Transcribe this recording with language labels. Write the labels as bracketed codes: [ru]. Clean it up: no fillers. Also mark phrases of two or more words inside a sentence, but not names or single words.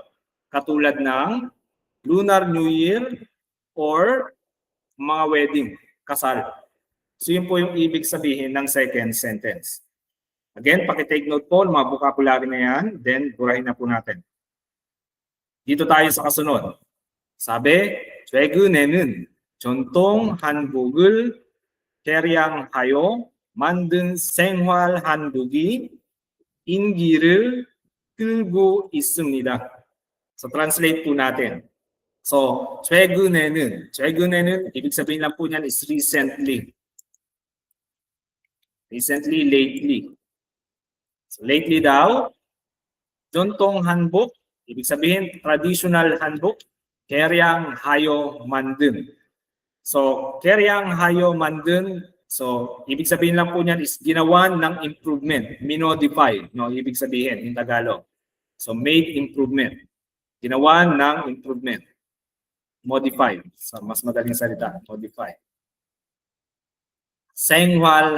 [tl] Katulad ng Lunar New Year or mga wedding, kasal. So yun po yung ibig sabihin ng [en] second sentence. [tl] Again, paki- [en] take note [tl] po, mga vocabulary na yan, then burahin na po natin. Dito tayo sa kasunod. Sabi, [ko] 최근에는 전통 한복을 개량하여 만든 생활 한복이 인기를 끌고 있습니다. [tl] So translate po natin. So, 최근에는 ibig sabihin lang po niyan is recently. [en] Recently, lately. So, lately daw, [ko] 전통 한복, [tl] ibig sabihin [en] traditional hanbok, [ko] 개량하여 만든. So, 개량하여 만든, [tl] so ibig sabihin lang po niyan is ginawan ng improvement, minodify, no, ibig sabihin [en] in Tagalog. So, made improvement. [tl] Ginawan ng improvement. [en] Modified. [tl] Sa mas madaling salita, modify. [ko] 생활 한복.